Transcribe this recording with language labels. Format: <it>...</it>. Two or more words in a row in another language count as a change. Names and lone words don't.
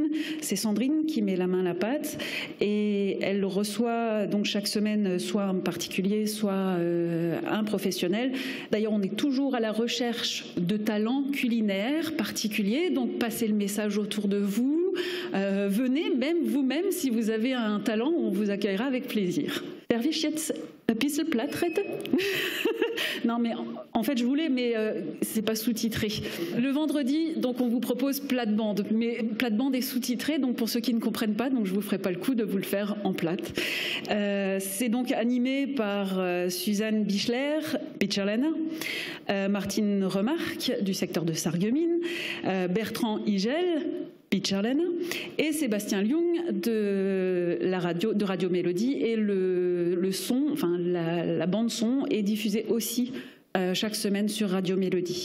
<fr>C'est Sandrine qui met la main à la pâte et elle reçoit donc chaque semaine soit un particulier, soit un professionnel. D'ailleurs on est toujours à la recherche de talents culinaires particulier, donc passez le message autour de vous, venez même vous-même si vous avez un talent, on vous accueillera avec plaisir.</fr> <de>Darf ich jetzt ein bisschen platt reden?</de> <fr>Non mais en fait je voulais mais c'est pas sous-titré. Le vendredi donc on vous propose plate-bande, mais plate-bande est sous-titré donc pour ceux qui ne comprennent pas donc je vous ferai pas le coup de vous le faire en plate. C'est donc animé par Suzanne Bichler, Martine Remarque du secteur de Sarreguemines, Bertrand Igel, Pitcherlen, et Sébastien Lyung de Radio Mélodie et le son, enfin la bande son est diffusée aussi chaque semaine sur Radio Mélodie.</fr>